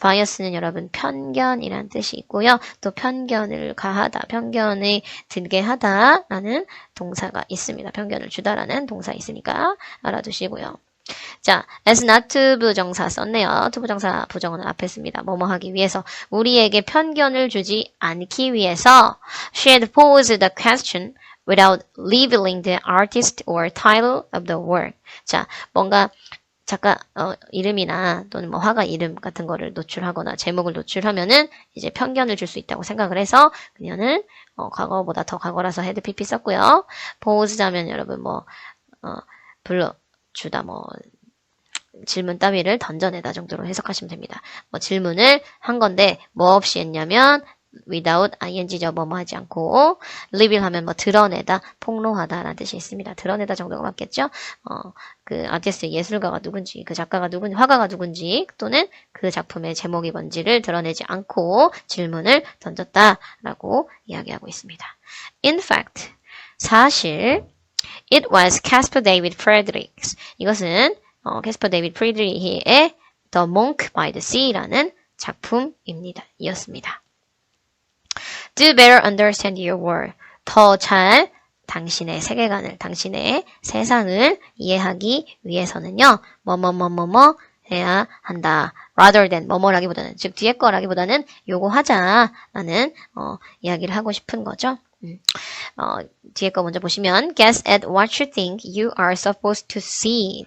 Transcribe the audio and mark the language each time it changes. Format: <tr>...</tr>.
<ko>bias는 여러분 편견이란 뜻이 있고요. 또 편견을 가하다, 편견을 들게 하다라는 동사가 있습니다. 편견을 주다라는 동사 있으니까 알아두시고요. 자, as not to 부정사 썼네요. to 부정사 부정어는 앞에 씁니다. 뭐뭐 하기 위해서, 우리에게 편견을 주지 않기 위해서</ko> <en>she had posed the question without revealing the artist or title of the work.</en> <ko>자, 뭔가 작가 이름이나 또는 화가 이름 같은 거를 노출하거나 제목을 노출하면은 이제 편견을 줄 수 있다고 생각을 해서 그녀는 과거보다 더 과거라서 헤드 pp 썼고요. 보호자면 여러분 불러주다 질문 따위를 던져내다 정도로 해석하시면 됩니다. 뭐 질문을 한 건데 뭐 없이 했냐면 without ing죠. 뭐뭐 하지 않고 reveal 하면 뭐 드러내다, 폭로하다 라는 뜻이 있습니다. 드러내다 정도가 맞겠죠? 그 아티스트 예술가가 누군지, 그 작가가 누군지, 화가가 누군지 또는 그 작품의 제목이 뭔지를 드러내지 않고 질문을 던졌다라고 이야기하고 있습니다.</ko> <en>In fact, 사실 it was Caspar David Friedrichs.</en> <ko>이것은 캐스퍼 데이비드 프리드리히의 The Monk by the Sea라는 작품입니다. 이었습니다.</ko> <en>To better understand your world.</en> <ko>더 잘 당신의 세계관을, 당신의 세상을 이해하기 위해서는요. 뭐뭐뭐뭐뭐 해야 한다.</ko> <en>rather than</en> <ko>뭐뭐라기보다는, 즉 뒤에 거라기보다는 요거 하자라는 이야기를 하고 싶은 거죠. 뒤에 거 먼저 보시면</ko> <en>guess at what you think you are supposed to see.</en>